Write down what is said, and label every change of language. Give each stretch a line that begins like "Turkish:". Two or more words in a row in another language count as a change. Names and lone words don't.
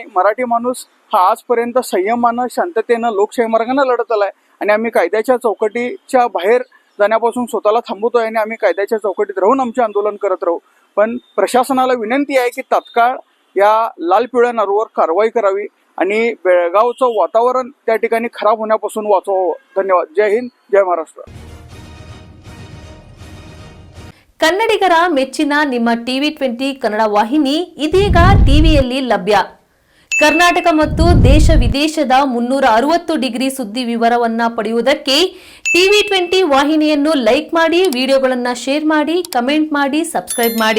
Marathi: मराठी माणूस हा आजपर्यंत संयमानं शांततेनं लोकशाही मार्गाने लढत आलाय आणि आम्ही कायद्याच्या चौकटीच्या बाहेर जाण्यापासून स्वतःला थांबवतोय आणि आम्ही कायद्याच्या चौकटीत राहून आमचे आंदोलन करत राहू. पण प्रशासनाला विनंती आहे की तात्काळ या लाल पिवळ्या नारूवर कारवाई करावी आणि बेळगावचं वातावरण त्या ठिकाणी खराब होण्यापासून वाचवावं. धन्यवाद. जय हिंद, जय महाराष्ट्र.
Kannada: ಕನ್ನಡಿಗರ ಮೆಚ್ಚಿನ ನಿಮ್ಮ TV20 ಕನ್ನಡ ವಾಹಿನಿ ಇದೀಗ ಟಿವಿಯಲ್ಲಿ ಲಭ್ಯ. ಕರ್ನಾಟಕ ಮತ್ತು ದೇಶ ವಿದೇಶದ 360 ಡಿಗ್ರಿ ಸುದ್ದಿ ವಿವರವನ್ನ ಪಡೆಯುವುದಕ್ಕೆ TV20 ವಾಹಿನಿಯನ್ನು ಲೈಕ್ ಮಾಡಿ, ವಿಡಿಯೋಗಳನ್ನು ಶೇರ್ ಮಾಡಿ, ಕಮೆಂಟ್ ಮಾಡಿ, ಸಬ್ಸ್ಕ್ರೈಬ್ ಮಾಡಿ.